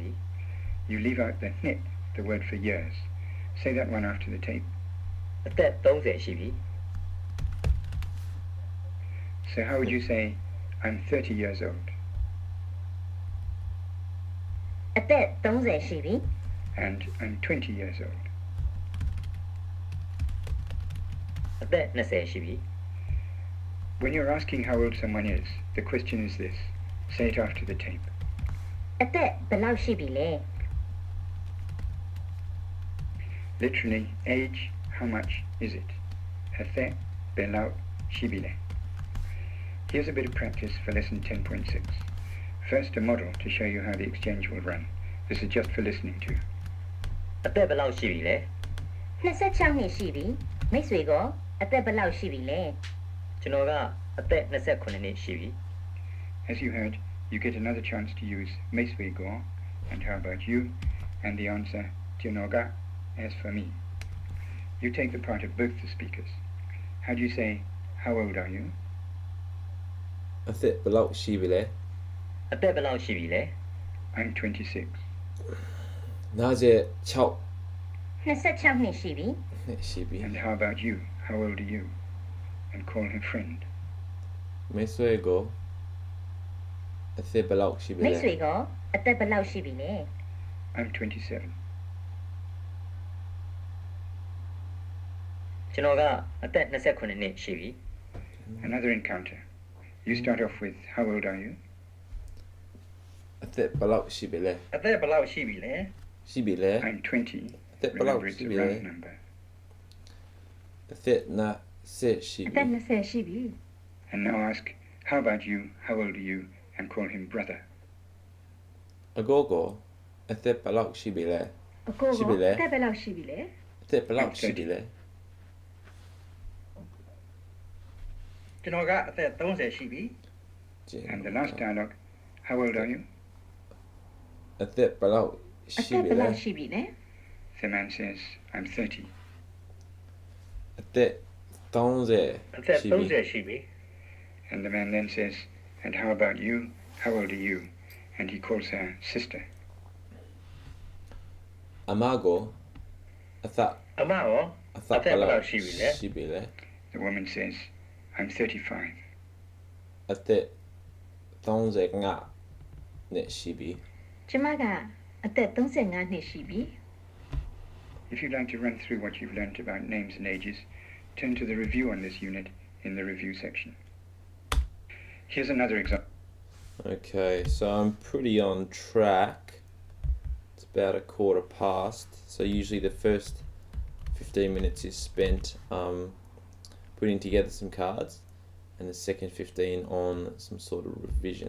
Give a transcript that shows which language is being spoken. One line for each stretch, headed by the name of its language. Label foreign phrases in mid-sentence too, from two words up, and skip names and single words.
English: you leave out the nit, the word for years. Say that one after the tape.
Burmese: အသက်30ရှိပြီ
English: So how would you say, I'm 30 years old?
Burmese: အသက်30ရှိပြီ
English: And I'm 20 years old.
Burmese: အသက်20ရှိပြီ
English: When you're asking how old someone is, the question is this. Say it after the tape.
Burmese: အသက်ဘယ်လောက်ရှိပြီလဲ
English: Literally, age, how much is it?
Burmese: အသက် ဘယ်လောက် ရှိပြီလဲ.
English: Here's a bit of practice for lesson 10.6. First, a model to show you how the exchange will run. This is just for listening to.
Burmese: အသက်ဘယ်လောက်ရှိပြီလဲ 26နှစ်ရှိပြီမိတ်ဆွေကအသက်ဘယ်လောက်ရှိပြီလဲ ကျွန်တော်ကအသက်29နှစ်ရှိပြီ
English: As you heard, you get another chance to use Meiswego and how about you, and the answer Tinoga as for me. You take the part of both the speakers. How do you say, how old are you?
Burmese: အသက်ဘယ်လောက်ရှိပြီလဲ အသက်ဘယ်လောက်ရှိပြီလဲ
English: I'm 26. 96
Burmese: 26နှစ်ရှိပြီ နှစ်ရှိပြီ
English: And how about you? How old are you? And call him friend.
Burmese: မိတ်ဆွေကိုအသက်ဘယ်လောက်ရှိပြီ မိ လဲ တ်ဆွေကအသက်ဘယ်လောက်ရှိပြီလဲ
English: I'm 27.
Burmese: ကျွန်တော်ကအသက်29နှစ်ရှိပြီ
English: Another encounter. You start off with, how old are you?
Burmese: အသက်ဘယ်လောက်ရှိပြီလဲ အသက်ဘယ်လောက်ရှိပြီလဲ ရှိပြီလဲ
English: I'm 20. That Remember, belongs it's to a me, round eh? number.
Burmese: အသက်နာဆက်ရှိ အ ပြီ သက်20ရှိပြီ
English: And now ask, how about you? How old are you? And call him brother.
Burmese: အကိုကိုအသက်ဘယ်လောက်ရှိပြီလဲ အကို ရှိပြီလေ အသက်ဘယ်လောက်ရှိပြီလဲ အသက်ဘယ်လောက်ရှိပြီလဲ ကျွန်တော်ကအသက်30ရှိပြီ
English: And the last dialogue, how old are you?
Burmese: အသက်ဘယ်လောက် အ ရှိ သက် ပြီ ဘယ် လဲ လောက်ရှိပြီလဲ
English: The man says, I'm 30.
Burmese: အသက်30 အသက် ရှိပြီ 30ရှိပြီ
English: And the man then says, and how about you? How old are you? And he calls her sister.
Burmese: အမကိုအသက် အမရော အသက် အသက်ဘယ်လောက်ရှိပြီလဲ ရှိပြီလဲ
English: The woman says, I'm 35.
Burmese: အသက်35နှစ်ရှိပြီ ကျမကအသက်35နှစ်ရှိပြီ
English: If you'd like to run through what you've learnt about names and ages, turn to the review on this unit in the review section. Here's another example. Okay, so I'm pretty on track. It's about a quarter past. So usually the first 15 minutes is spent putting together some cards, and the second 15 on some sort of revision.